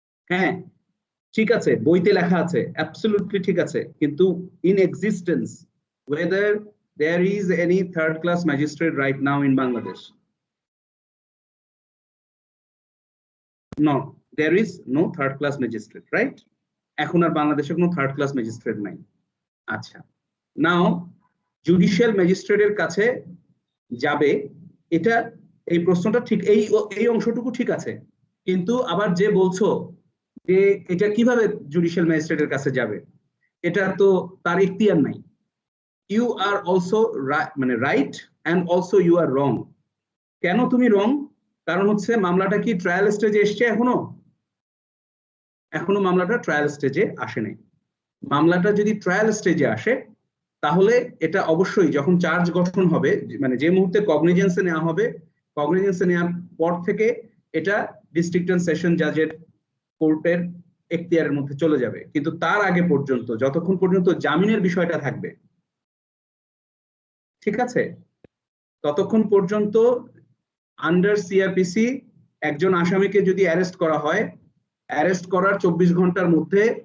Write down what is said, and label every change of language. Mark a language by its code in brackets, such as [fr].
[bn] হ্যাঁ ঠিক আছে, বইতে লেখা আছে, অ্যাবসলিউটলি ঠিক আছে, [en] কিন্তু in existence whether there is any third class magistrate right now in Bangladesh? No, there is no third class magistrate, right? [bn] এখন আর বাংলাদেশে কোনো থার্ড ক্লাস ম্যাজিস্ট্রেট নাই। আচ্ছা, নাও জুডিশিয়াল ম্যাজিস্ট্রেটের কাছে যাবে, এটা এই প্রশ্নটা ঠিক, এই অংশটুকু ঠিক আছে, কিন্তু আবার যে বলছো যে এটা কিভাবে জুডিশিয়াল ম্যাজিস্ট্রেটের কাছে যাবে, এটা তো তার ইখতিয়ার নাই। [en] You are also [bn] মানে right [en] and also you are wrong. [bn] কেন তুমি রং? কারণ হচ্ছে মামলাটা কি ট্রায়াল স্টেজে এসছে? এখনো মামলাটা ট্রায়াল স্টেজে আসে নাই। মামলাটা যদি ট্রায়াল স্টেজে আসে তাহলে এটা অবশ্যই যখন চার্জ গঠন হবে, মানে যে মুহূর্তে কগনিজেন্সে নেওয়া হবে, কগনিজেন্সে নেওয়ার পর থেকে এটা ডিস্ট্রিক্ট এন্ড সেশন জাজের কোর্টের এখতিয়ারের মধ্যে চলে যাবে, কিন্তু তার আগে পর্যন্ত যতক্ষণ পর্যন্ত জামিনের বিষয়টা থাকবে, ঠিক আছে, ততক্ষণ পর্যন্ত আন্ডার সিআরপিসি একজন আসামিকে যদি অ্যারেস্ট করা হয়, অ্যারেস্ট করার 24 ঘন্টার মধ্যে